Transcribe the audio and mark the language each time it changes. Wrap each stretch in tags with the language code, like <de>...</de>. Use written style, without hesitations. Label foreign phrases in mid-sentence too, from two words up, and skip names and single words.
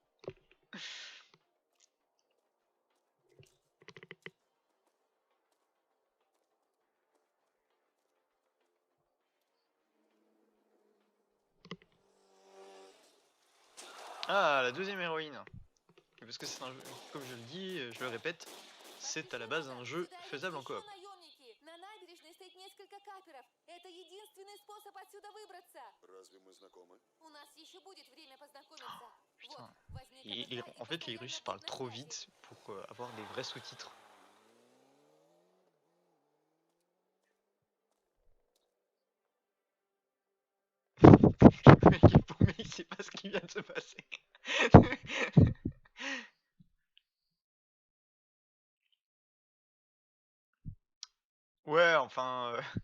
<fr>Ah, la deuxième héroïne. Parce que c'est un jeu, comme je le dis, je le répète, c'est à la base un jeu faisable en coop.</fr> <ru>На набережной стоит несколько каперов. Это единственный способ отсюда выбраться. Разве мы знакомы? У нас еще будет время познакомиться. Вот,</ru> <fr>Putain.</fr> <ru>возьми</ru> <fr>Et</fr> <ru>КПК</ru> <fr>en</fr> <ru>и</ru> <fr>fait, les</fr> <ru>постоянно</ru> <fr>Russes</fr> <ru>будь</ru> <fr>parlent</fr> <ru>на</ru> <fr>trop</fr> <ru>связи.</ru> <fr>vite pour avoir des vrais sous-titres. Le mec est paumé, il sait pas ce qui vient de se passer. Ouais, enfin...</fr>